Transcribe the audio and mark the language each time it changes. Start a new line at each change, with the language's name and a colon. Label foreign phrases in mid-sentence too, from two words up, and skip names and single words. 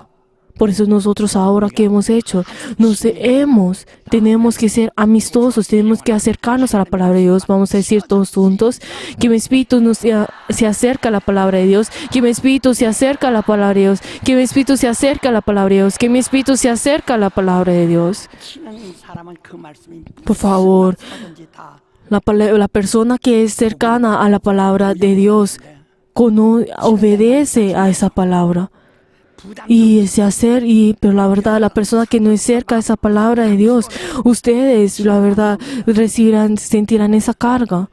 Spanish: Por eso nosotros ahora que hemos hecho, tenemos que ser amistosos, tenemos que acercarnos a la palabra de Dios. Vamos a decir todos juntos que mi espíritu se acerca a la palabra de Dios, que mi espíritu se acerca a la palabra de Dios, que mi espíritu se acerca a la palabra de Dios, que mi espíritu se acerca a la palabra de Dios.
Korean: 친한 사람은 그 말씀이
Spanish: Por favor,
Korean: 무엇이든지 다
Spanish: la persona que es cercana a la palabra de Dios obedece a esa palabra. Pero la verdad, la persona que no es cerca a esa palabra de Dios, ustedes, la verdad, sentirán esa carga.